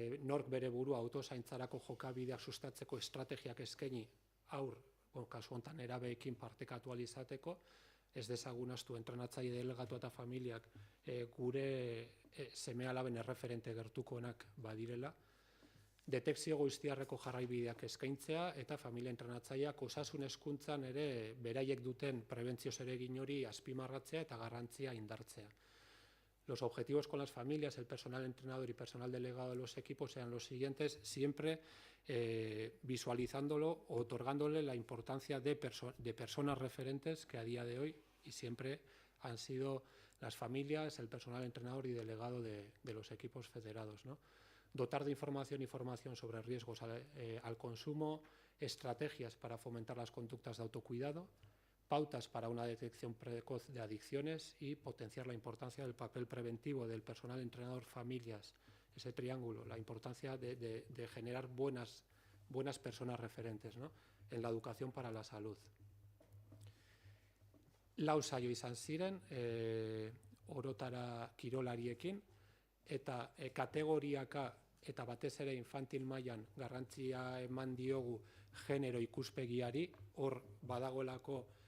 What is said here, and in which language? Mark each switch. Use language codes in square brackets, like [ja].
[eu] nork bere burua autozaintzarako jokabideak sustatzeko estrategiak eskaini aur, kasu honetan erabeekin partekatu ahal izateko, ez dezagun ahaztu entrenatzaile, delegatu eta familiak gure seme-alaben erreferente gertukoenak badirela, detekzio goiztiarreko jarraibideak eskaintzea eta familia entrenatzaileak osasun hezkuntzan ere beraiek duten prebentzio zeregin hori azpimarratzea eta garrantzia indartzea. [es] Los objetivos con las familias, el personal entrenador y personal delegado de los equipos eran los siguientes, siempre visualizándolo o otorgándole la importancia de personas referentes que a día de hoy y siempre han sido las familias, el personal entrenador y delegado de los equipos federados, ¿no? Dotar de información y formación sobre riesgos al consumo, estrategias para fomentar las conductas de autocuidado, pautas para una detección precoz de adicciones y potenciar la importancia del papel preventivo del personal entrenador, familias, ese triángulo, la importancia de generar buenas personas referentes, ¿no?, en la educación para la salud. [eu] Lau saio izan ziren, orotara kirolariekin, eta kategoriaka eta batez ere infantil mailan garrantzia eman diogu genero ikuspegiari, hor badagoelako